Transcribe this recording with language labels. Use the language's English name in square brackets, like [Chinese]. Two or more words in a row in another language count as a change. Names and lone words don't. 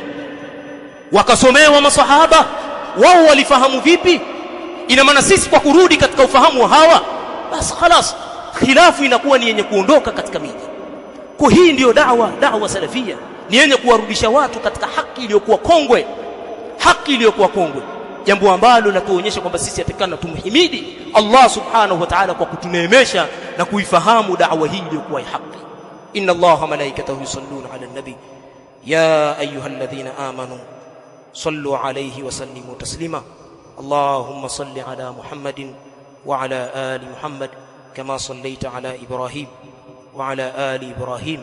[Swahili] wakasomewa maswahaba wao walifahamu vipi ina maana sisi kwa kurudi katika ufahamu wa hawa basi خلاص khilafu inakuwa ni yenye kuondoka katika miji kwa hii ndio da'wa salafia ni yenye kuwarudisha watu katika haki iliyokuwa kongwe jambo ambalo linatuonyesha kwamba sisi atakana tumhimidi Allah subhanahu wa ta'ala kwa kutuneemesha na kuifahamu da'wa hii iliyokuwa ya haki [Arabic] إن الله ملائكته يصلون على النبي يا أيها الذين آمنوا صلوا عليه وسلموا تسليما اللهم صل على محمد وعلى آل محمد كما صليت على إبراهيم وعلى آل إبراهيم